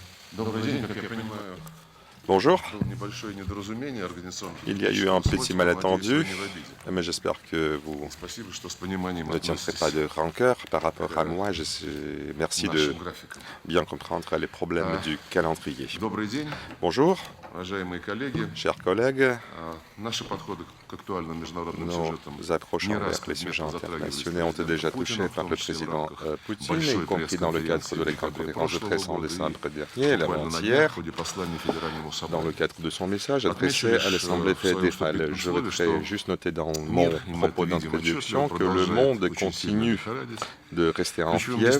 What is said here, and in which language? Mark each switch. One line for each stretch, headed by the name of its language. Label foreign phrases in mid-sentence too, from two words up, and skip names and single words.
Russian: Добрый день, как я понимаю,
French: Bonjour,
Russian: было небольшое недоразумение организационных
French: il y a eu
Russian: технических
French: un petit
Russian: условий, надеюсь, вы
French: malentendu,
Russian: не в обиде.
French: mais j'espère que vous
Russian: Спасибо, что с пониманием
French: ne tiendrez pas
Russian: относитесь
French: de rancœur par rapport à
Russian: к
French: moi. Merci de
Russian: нашим графикам.
French: bien comprendre les problèmes du calendrier.
Russian: Добрый день,
French: Bonjour,
Russian: уважаемые коллеги.
French: chers collègues.
Russian: Наши подходы к актуальным международным
French: Nos
Russian: сюжетам
French: approches
Russian: не
French: envers
Russian: раз
French: les sujets
Russian: предметно затрагивались
French: internationaux ont été déjà touchés par le président Poutine, y compris dans le cadre de la conférence de presse en décembre dernier, l'avant-hier, dans le cadre de son message adressé à l'Assemblée fédérale. Je voudrais juste noter dans mon propos d'introduction que le monde continue de rester en fièvre.